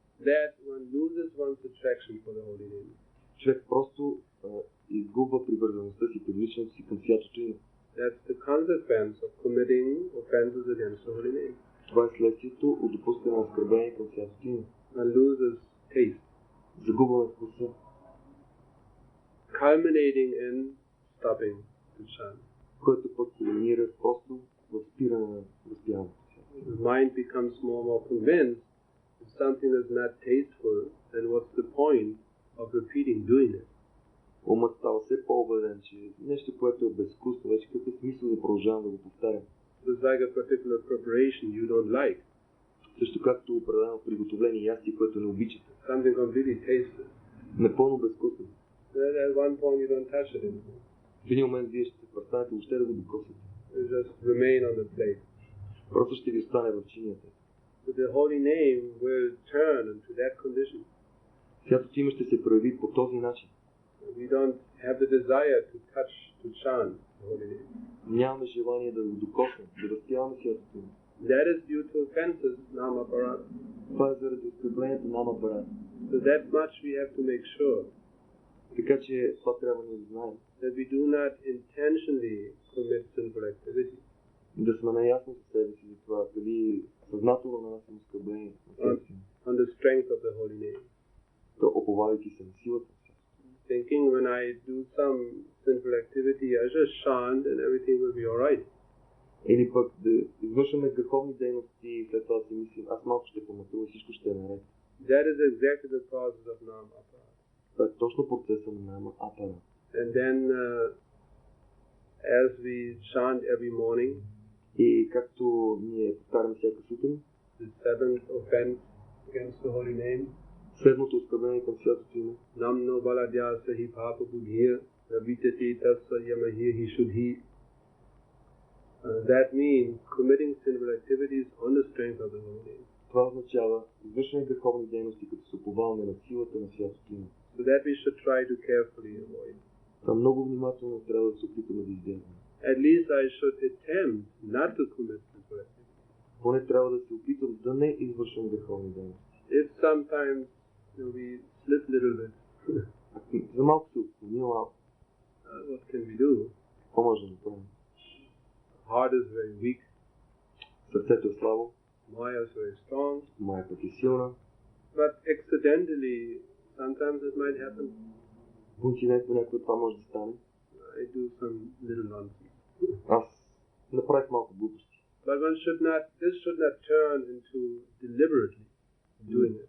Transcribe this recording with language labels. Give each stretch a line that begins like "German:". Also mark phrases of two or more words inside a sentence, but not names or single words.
English: that one loses one's attraction for the holy name.
Bulgarian: човек просто изгубва привързаността си, привличането си към святото име.
English: That's the consequence of committing offenses against the holy name.
Bulgarian: Това е следствието от допускане на оскърбление към святото име.
English: One loses taste,
Bulgarian: Загубваме вкуса,
English: culminating in stopping to chant.
Bulgarian: който пък кулминира просто в спиране на възпяването.
English: The mind becomes more and more convinced if something is not tasteful, then what's the point of repeating doing it?
Bulgarian: Умът става все по-убеден, че нещо, което е безвкусно, вече какъв е смисъл да продължавам да го повтарям.
English: It's like a particular preparation you don't like.
Bulgarian: Също както определено приготовление ястие, което не обичате.
English: Something completely tasteless.
Bulgarian: Напълно безвкусно.
English: Then at one point you don't touch it anymore.
Bulgarian: В един момент вие ще престанете въобще да го докосвате.
English: It just remain on the plate.
Bulgarian: Просто ще ви остане в чинията.
English: So the holy name will turn into that condition.
Bulgarian: Святото име ще се прояви по този начин.
English: We don't have the desire to touch, to chant the holy name.
Bulgarian: Нямаме желание да го докоснем, да възпяваме святото име.
English: That is due to offenses, namaaparadha.
Bulgarian: Това е заради оскърблението намаапарадха.
English: So that much we have to make sure
Bulgarian: Така че това трябва да знаем.
English: that we do not intentionally commit sinful activity.
Bulgarian: Да сме наясно със себе си за това, дали съзнателно нанасим оскърбление на святото име.
English: On the strength of the holy name.
Bulgarian: То оповавайки се на силата на святото.
English: Thinking when I do some sinful activity, I just chant and everything will be alright.
Bulgarian: Или пък да извършваме греховни дейности и след това си мислим, аз малко ще помътувам и всичко ще е наред.
English: That is exactly the process of namaaparadha.
Bulgarian: Това е точно процеса на намаапарадха.
English: And then as we chant every morning,
Bulgarian: И както ние повтаряме всяка сутрин,
English: the seventh offense against the holy name,
Bulgarian: седмото оскърбление към святото име,
Sanskrit: नाम्नो बलाद्य सहि पाप बुद्धिर्, नविताति तस्स यमहिर् हि शुद्धि.
English: That means committing sinful activities on the strength of the holy name.
Bulgarian: това означава извършване греховни дейности, като се уповаваме на силата на святото име.
English: So that we should try to carefully avoid.
Bulgarian: Това много внимателно трябва да се опитаме да избягваме.
English: At least I should attempt not to commit sinful activities.
Bulgarian: Поне трябва да се опитам да не извършвам греховни дейности.
English: If sometimes we slip a little bit,
Bulgarian: За малко се отклони малко.
English: what can we do?
Bulgarian: Какво може да направим?
English: Heart is very weak,
Bulgarian: Сърцето е слабо,
English: Maya is very strong,
Bulgarian: майка е силна,
English: but accidentally, sometimes it might happen.
Bulgarian: по инцидент някой това може да стане.
English: I do some little nonsense.
Bulgarian: Аз направих малко глупости.
English: But this should not turn into deliberately doing it.